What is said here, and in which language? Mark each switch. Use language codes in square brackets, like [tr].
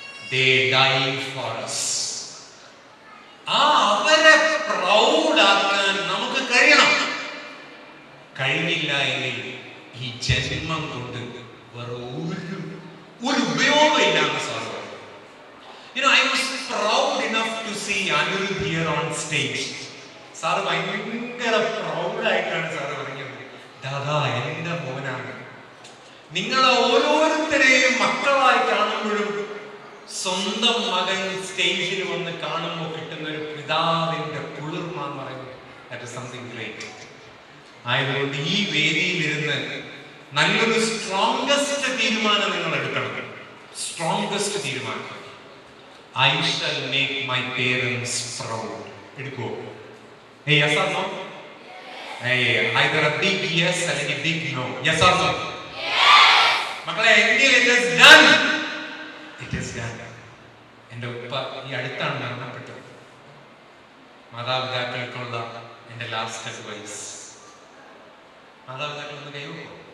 [en] They died for us. [ml] അവരെ പ്രൗഡാക്കാൻ നമുക്ക് കഴിയണം. കഴിഞ്ഞില്ല എങ്കിൽ ഈ ജന്മം കൊണ്ട് വേറെ ഒരു ഉപയോഗമില്ലാന്ന് സാർ പറഞ്ഞു. [en] I was proud enough to see Anirudh here on stage. [ml] Sir ഭയങ്കര പ്രൗഡായിട്ടാണ് സാറ് പറഞ്ഞത്, ദാദാ എന്റെ മോനാണ്. നിങ്ങളെ ഓരോരുത്തരെയും മക്കളായി കാണുമ്പോഴും സ്വന്തം മകൻ സ്റ്റേജിൽ വന്ന് കാണുമ്പോൾ കിട്ടുന്ന ഒരു പിതാവിന്റെ കുളിർമ എന്ന് പറയുന്നത് [en] that is something great. [ml] ആയതുകൊണ്ട് ഈ വേദിയിലിരുന്ന് നല്ലൊരു സ്ട്രോങ്കസ്റ്റ് തീരുമാനം നിങ്ങൾ എടുക്കണം. സ്ട്രോങ്കസ്റ്റ് തീരുമാനം. [en] I shall make my parents proud. [ml] എടുക്കുമോ? [en] Yes or no? Either a big yes [ml] അല്ലെങ്കിൽ [en] big no. Yes or no? [ml] മക്കളെ, എങ്കിൽ [en] it is done. It is done. [ml] എൻ്റെ ഉപ്പ ഈ അടുത്താണ് മരണപ്പെട്ടത്. മാതാപിതാക്കൾക്കുള്ള എൻ്റെ ലാസ്റ്റ് അഡ്വൈസ്, മാതാപിതാക്കൾ ഒന്ന് കൈവക്കോ?